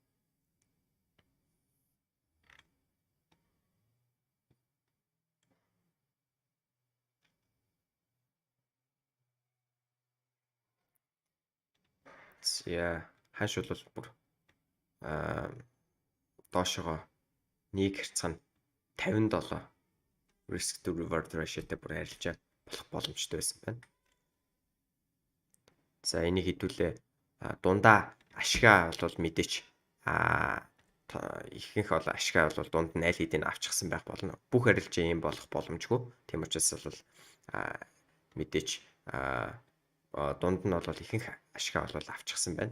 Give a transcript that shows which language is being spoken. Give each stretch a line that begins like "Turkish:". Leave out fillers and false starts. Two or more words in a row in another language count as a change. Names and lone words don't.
Mongolian: За хааш бол бүр доошогоо нэг хэрцэн 57
English: risk to reward ratio-
Mongolian: тэй бүр арилжаа болох боломжтой байсан байна. За энийг хэдүүлээ дундаа ашгаа бол мэдээч ихэнх бол ашгаа бол дунд нь аль хэдийн авчихсан байх болно. Бүх арилжаа юм болох боломжгүй. Тийм учраас бол мэдээч дунд нь бол ихэнх ашгаа бол авчихсан байна.